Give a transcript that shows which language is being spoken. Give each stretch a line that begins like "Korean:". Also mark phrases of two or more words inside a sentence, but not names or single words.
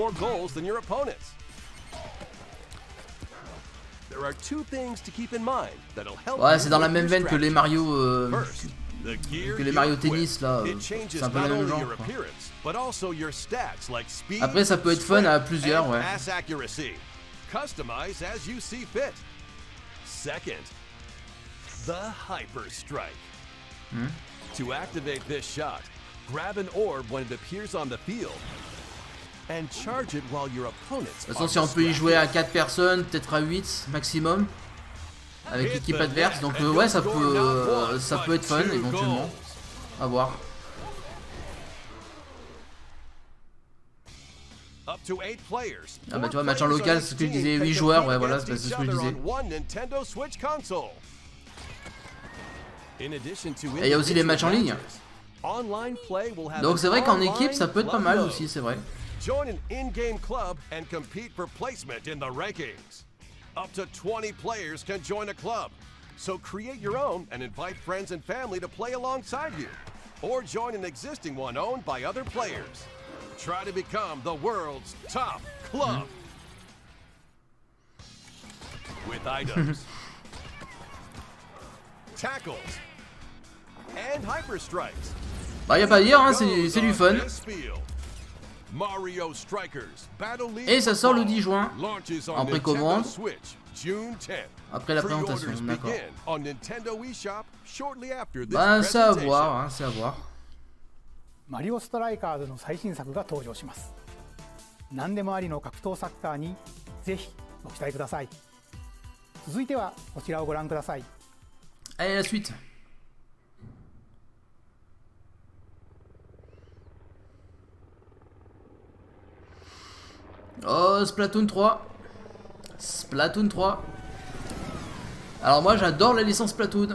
French: Ouais, c'est dans la même veine que les Mario Tennis là. C'est un peu le même genre. Quoi. Après, ça peut être fun à plusieurs, ouais.
English: To activate this shot, grab an orb when it appears on the field. And charge it while your opponents.
French: De toute façon, si on peut y jouer à 4 personnes, peut-être à 8 maximum, avec l'équipe adverse, donc ouais, ça peut être fun éventuellement. À voir. Ah bah tu vois, match en local, c'est ce que je disais, 8 joueurs, ouais voilà, c'est ce que je disais. Et il y a aussi les matchs en ligne. Donc c'est vrai qu'en équipe, ça peut être pas mal aussi, c'est vrai.
English: Join an in-game club and compete for placement in the rankings. Up to 20 players can join a club. So create your own and invite friends and family to play alongside you. Or join an existing one owned by other players. Try to become the world's top club. With items, tackles, and hyper strikes.
French: Bah y a pas à dire, hein, c'est du fun. Et ça sort le 10 juin en précommande. Après la présentation, d'accord. Bah c'est à voir, hein, c'est à voir.
Japanese: Mario Strikers の最新作が登場します。何でもありの格闘サッカーにぜひご期待ください。続いてはこちらをご覧ください。
French: Allez, la suite. Oh, Splatoon 3. Splatoon 3. Alors moi j'adore la licence Splatoon.